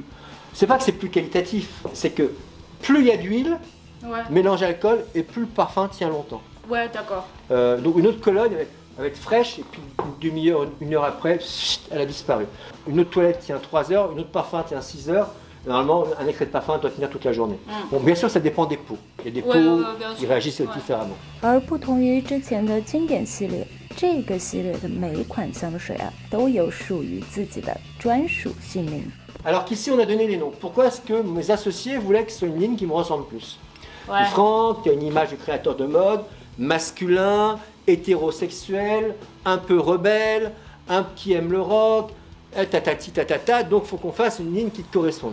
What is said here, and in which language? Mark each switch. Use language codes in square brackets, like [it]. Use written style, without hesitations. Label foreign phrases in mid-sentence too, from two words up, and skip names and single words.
[fr] C'est pas que c'est plus qualitatif, c'est que plus il y a d'huile, mélange alcool, et plus le parfum tient longtemps. Ouais, d'accord. Donc une autre colonne avec fraîche, et puis une demi-heure, une heure après, elle a disparu. Une autre toilette tient 3 heures, une autre parfum tient 6 heures. Normalement, un extrait de parfum doit tenir toute la journée. Bon, bien sûr, ça dépend des pots. Il y a des pots qui réagissent différemment. [zh] 而不同于之前的经典系列，这个系列的每一款香水啊，都有属于自己的专属姓名。 [fr] Alors qu'ici, on a donné les noms. Pourquoi est-ce que mes associés voulaient que ce soit une ligne qui me ressemble plus? Franck, qui a une image de créateur de mode, masculin, hétérosexuel, un peu rebelle, qui aime le rock, tatati tatata, donc il faut qu'on fasse une ligne qui te corresponde.